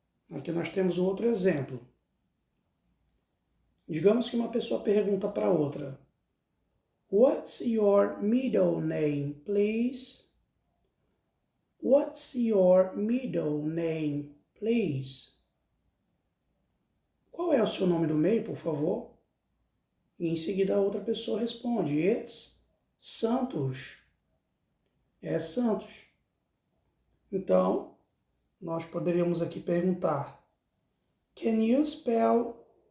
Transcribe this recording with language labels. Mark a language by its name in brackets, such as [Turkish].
[Portuguese] Aqui nós temos outro exemplo. Digamos que uma pessoa pergunta para outra: [English] What's your middle name, please? What's your middle name, please? [Portuguese] Qual é o seu nome do meio, por favor? E em seguida a outra pessoa responde: [English] It's Santos. [Portuguese] É Santos. Então, nós poderíamos aqui perguntar: [English] Can you spell?